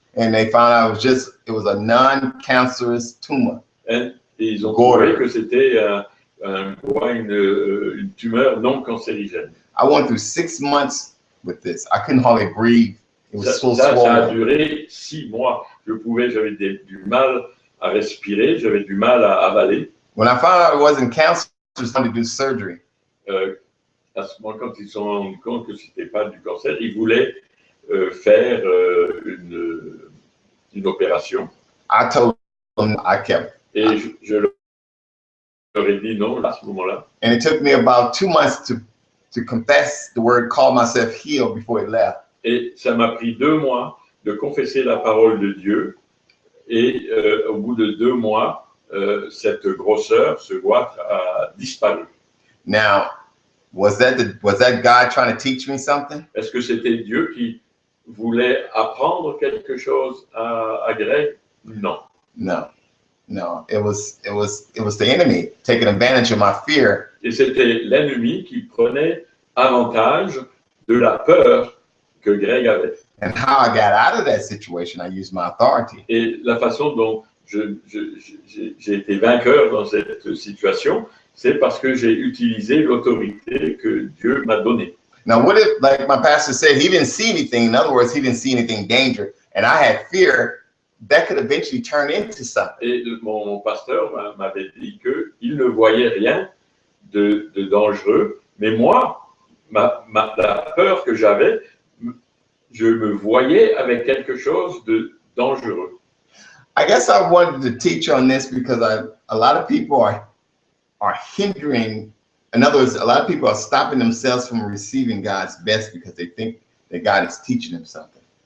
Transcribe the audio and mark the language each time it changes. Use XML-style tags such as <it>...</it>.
<en>And they found out it was a non-cancerous tumor.</en> <fr>Et ils ont</fr> <en>Goiter.</en> <fr>trouvé que c'était une tumeur non cancérigène.</fr> <en>I went through 6 months with this. I couldn't hardly breathe. It was so</en> <fr>Ça a</fr> <en>swollen.</en> <fr>duré 6 mois. J'avais du mal à respirer, j'avais du mal à avaler.</fr> <en>When I found out it wasn't cancer, I was going to do surgery.</en> <fr>À ce moment, quand ils se sont rendus compte que c'était pas du cancer, ils voulaient faire une opération.</fr> <en>I told them I kept.</en> <fr>Et je leur ai dit non à ce moment-là.</fr> <en>And it took me about 2 months to confess the word, call myself healed before it left.</en> <fr>Et ça m'a pris 2 mois de confesser la parole de Dieu. Et au bout de 2 mois, cette grosseur, ce goitre a disparu.</fr> <en>Now, was that God trying to teach me something?</en> <fr>Est-ce que c'était Dieu qui voulait apprendre quelque chose à Greg? Non.</fr> <en>No. It was the enemy taking advantage of my fear.</en> <fr>Et c'était l'ennemi qui prenait avantage de la peur que Greg avait.</fr> <en>And how I got out of that situation, I used my authority.</en> <fr>Et la façon dont j'ai été vainqueur dans cette situation, c'est parce que j'ai utilisé l'autorité que Dieu m'a donnée.</fr> <en>Now, what if, like my pastor said, he didn't see anything? In other words, he didn't see anything dangerous, and I had fear that could eventually turn into something.</en> <fr>Et mon pasteur m'avait dit qu'il ne voyait rien de dangereux, mais moi, la peur que j'avais, je me voyais avec quelque chose de dangereux.</fr> <en>I guess I wanted to teach on this because a lot of people are hindering. In other words, a lot of people are stopping themselves from receiving God's best because they think that God is teaching them something.</en>